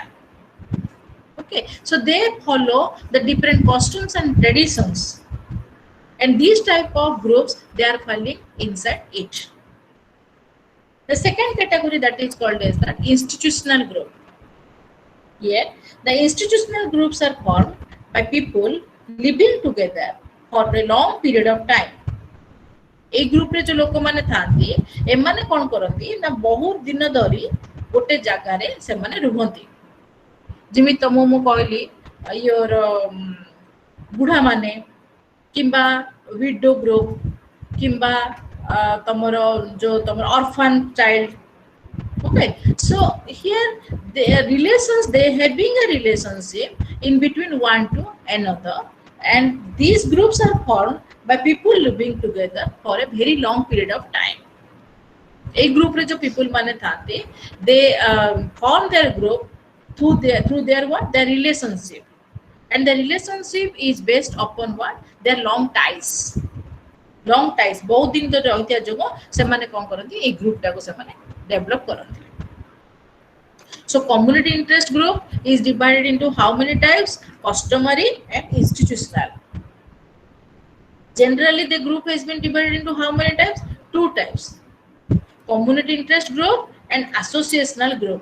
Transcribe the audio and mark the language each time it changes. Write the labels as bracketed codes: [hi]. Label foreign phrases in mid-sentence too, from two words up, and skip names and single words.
[en] Okay, so they follow the different customs and traditions, and these type of groups, they are falling inside it. The second category that is called as the institutional group. Here, the institutional groups are formed by people living together for a long period of time. [spv] ଏ ଗ୍ରୁପ ରେ ଜୋ ଲୋକ ମାନେ ଥାନ୍ତି ଏମାନେ କନ କରନ୍ତି ନା ବହୁତ ଦିନ ଧରି ଗୋଟେ ଜାଗା ରେ ସେ ମାନେ ରୁହନ୍ତି ଜିମି ତମୋ ମୁ କହଲି ଯୋର ବୁଢ଼ା ମାନେ କିମ୍ବା [en] widow group [spv] କିମ୍ବା ତମର ଜୋ ତମର [en] orphan child. Okay, so here the relations, they having a relationship in between one to another, and these groups are formed by people living together for a very long period of time. A group [spv] ରେ ଜୋ people ମାନେ ଥାତେ, [en] they form their group through their what, their relationship, and the relationship is based upon what, their long ties. Long ties [spv] ବହୁତ ଦିନ ତୋ ରହତିଆ ଜୋଗୋ ସେ ମାନେ କନ କରନ୍ତି ଏ ଗ୍ରୁପ ଟାକୋ ସେ ମାନେ ଡେଭଲପ କରନ୍ତି. [en] So community interest group is divided into how many types? Customary and institutional. Generally the group has been divided into how many types? Two types. Community interest group and associational group.